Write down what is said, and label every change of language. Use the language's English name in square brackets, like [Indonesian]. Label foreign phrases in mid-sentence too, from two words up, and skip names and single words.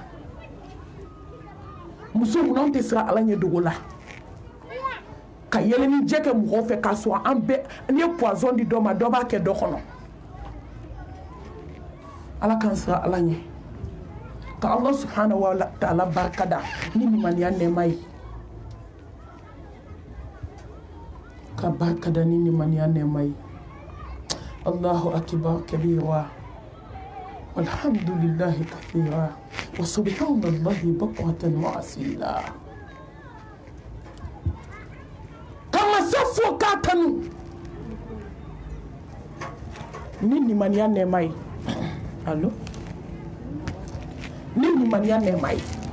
[Bambara] muso mun anw tɛ siran ala ɲɛ dogo la ka yɛlɛni jɛ kɛ mɔgɔw fɛ k'a sɔrɔ an bɛɛ n'i ye poison di dɔ ma dɔ b'a kɛ dɔ kɔnɔ ala k'an siran ala ɲɛ ka ala [Arabic] سبحانه وتعالى [Bambara] barika da ni limaniya nɛɛma ye ka barika da ni limaniya nɛɛma ye [Arabic] الله أكبر كبيرا والحمد لله كثيرا وسبحان الله بكرة وأصيلا [Bambara] fo k'a kanu ni limaniya nɛɛma ye allo ni limaniya nɛɛma ye